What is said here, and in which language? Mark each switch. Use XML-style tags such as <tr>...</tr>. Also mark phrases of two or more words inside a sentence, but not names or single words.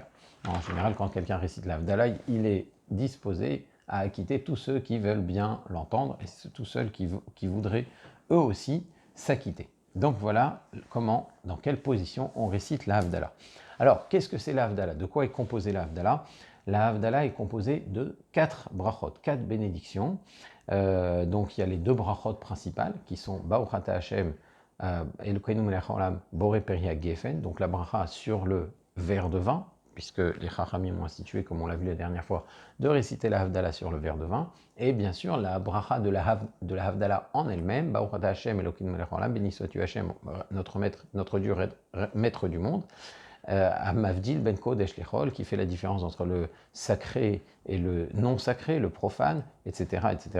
<fr>En général, quand quelqu'un récite la Havdalah, il est disposé à acquitter tous ceux qui veulent bien l'entendre et tous ceux qui voudraient eux aussi s'acquitter. Donc voilà comment, dans quelle position on récite la Havdalah. Alors, qu'est-ce que c'est la Havdalah? De quoi est composée la Havdalah? La Havdalah est composée de 4 brachot, 4 bénédictions. Donc il y a les 2 brachot principales qui sont</fr> <he>ברוך אתה השם, אלוקינו מלך העולם, בורא פרי הגפן,</he> <fr>donc la bracha sur le verre de vin, puisque les Chachamim ont institué, comme on l'a vu la dernière fois, de réciter la Havdalah sur le verre de vin, et bien sûr la bracha de la Havdalah en elle-même,</fr> <he>ברוך אתה השם, אלוקינו מלך העולם,</he> <fr>béni sois-tu Hashem, notre Dieu, maître du monde,</fr> <he>מבדיל בין קודש לחול,</he> <fr>qui fait la différence entre le sacré et le non sacré, le profane, etc. etc.</fr>